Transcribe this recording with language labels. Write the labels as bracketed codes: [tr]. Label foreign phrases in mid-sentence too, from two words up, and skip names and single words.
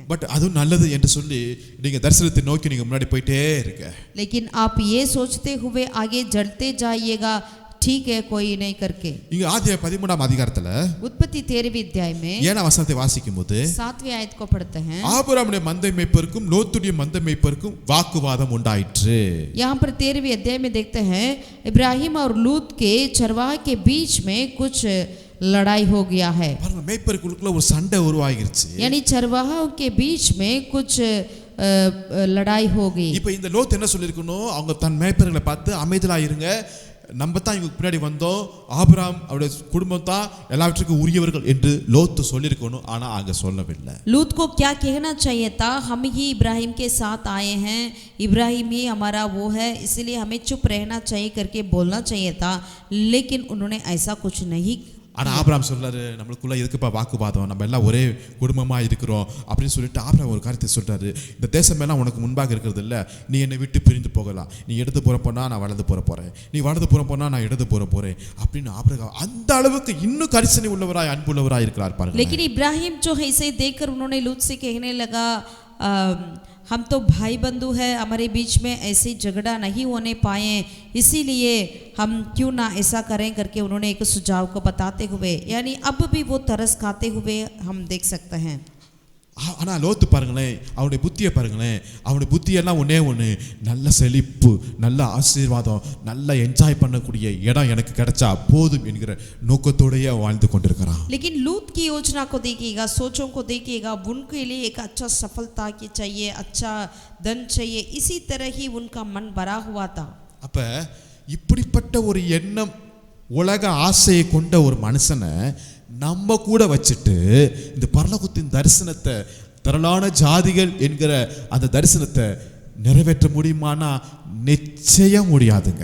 [ta] பட் அதுவும் நல்லது என்று சொல்லி நீங்க தரிசனத்தை நோக்கி நீங்க முன்னாடி போயிட்டே இருக்க. [hi] लेकिन आप ये सोचते हुए आगे बढ़ते जाइएगा, ठीक है कोई नहीं करके। [ta] இங்க ஆதியா 13ஆம் அதிகாரத்துல [hi] उत्पत्ति 13वें अध्याय में [ta] 7ஆம் வசனத்தை வாசிக்கும்போது [hi] 7वें आयत को पढ़ते हैं। [ta] ஆபிரகாமுடைய மந்தை மேய்ப்பருக்கும் லோத்துடைய மந்தை மேய்ப்பருக்கும் வாக்குவாதம் உண்டாயிற்று. [hi] यहाँ पर 13वें अध्याय में देखते हैं इब्राहिम और लूत के चरवाह के बीच में कुछ लड़ाई हो गया है। [ta] பாருங்க மேய்ப்பருக்குள்ள ஒரு சண்டை உருவாகிருச்சு. [hi] यानी चरवाहों के बीच में कुछ लड़ाई हो गई। [ta] இப்போ இந்த லோத் என்ன சொல்லிருக்கணும், அவங்க தன் மேய்ப்பர்களை பார்த்து அமைதியா இருங்க, நம்ம தான் இவங்க பின்னாடி வந்தோம், ஆபிரகாம் அவருடைய குடும்பம் தான் எல்லாவற்றுக்கும் உரியவர்கள் என்று லோத் சொல்லியிருக்கணும். ஆனா அங்க சொல்லவில்லை. [hi] लूत को क्या कहना चाहिए था, हम ही इब्राहिम के साथ आए हैं, इब्राहिम ही हमारा वो है, इसलिए हमें चुप रहना चाहिए करके बोलना चाहिए था, लेकिन उन्होंने ऐसा कुछ नहीं। [ta] ஆனா ஆபிரகாம் சொல்றாரு, நம்மளுக்குள்ள எதுக்குப்பா வாக்குவாதம், நம்ம எல்லாம் ஒரே குடும்பமா இருக்கிறோம் அப்படின்னு சொல்லிட்டு ஆபிரகாம் ஒரு காரியத்தை சொல்றாரு, இந்த தேசம் எல்லாம் உனக்கு முன்பாக இருக்கிறது இல்ல, நீ என்னை விட்டு பிரிந்து போகலாம், நீ இடது புற போனா நான் வலது புற போறேன், நீ வலது புற போனா நான் இடது புற போறேன் அப்படின்னு ஆபிரகாம் அந்த அளவுக்கு இன்னும் கரிசனை உள்ளவராய் அன்புள்ளவராய் இருக்கிறார் பாருங்க. [hi] लेकिन इब्राहिम जो है इसे देखकर उन्होंने लूत से कहने लगा, हम तो भाई बंधु है, हमारे बीच में ऐसे झगड़ा नहीं होने पाए, इसीलिए हम क्यों ना ऐसा करें करके उन्होंने एक सुझाव को बताते हुए, यानी अब भी वो तरस खाते हुए हम देख सकते हैं। [ta] ஆனா லோத்து பாருங்களேன், அவனுடைய புத்தியை பாருங்களேன், அவனுடைய புத்தியெல்லாம் ஒன்னே ஒன்று, நல்ல செழிப்பு, நல்ல ஆசீர்வாதம், நல்ல என்ஜாய் பண்ணக்கூடிய இடம் எனக்கு கிடைச்சா போதும் என்கிற நோக்கத்தோடயே வாழ்ந்து கொண்டிருக்கிறான். [hi] लेकिन लूत की योजना को देखिएगा, सोचों को देखिएगा, उनके लिए एक अच्छा सफलता की चाहिए, अच्छा धन चाहिए, इसी तरह ही उनका मन भरा हुआ था। [ta] அப்ப இப்படிப்பட்ட ஒரு எண்ணம் உலக ஆசையை கொண்ட ஒரு மனுஷனை நம்ம கூட வச்சுட்டு இந்த பரலோகத்தின் தரிசனத்தை, திரளான ஜாதிகள் என்கிற அந்த தரிசனத்தை நிறைவேற்ற முடியுமானா நிச்சயம் முடியாதுங்க.